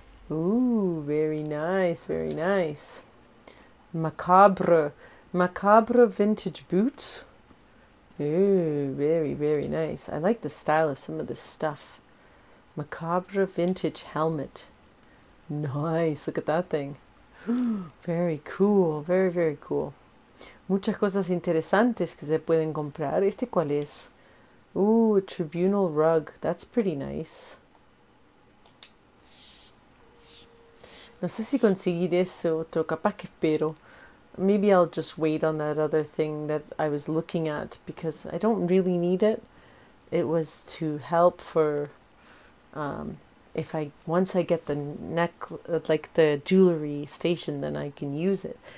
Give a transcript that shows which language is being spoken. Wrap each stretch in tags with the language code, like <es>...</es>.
<en>Ooh, very nice, very nice. Macabre vintage boots. Ooh, very, very nice. I like the style of some of this stuff. Macabre vintage helmet. Nice, look at that thing. Very cool, very, very cool.</en> <es>Muchas cosas interesantes que se pueden comprar. ¿Este cuál es?</es> <en>Ooh, tribunal rug. That's pretty nice.</en> <es>No sé si conseguir ese otro. Capaz que espero.</es> <en>Maybe I'll just wait on that other thing that I was looking at because I don't really need it. It was to help for if once I get the like the jewelry station, then I can use it.</en>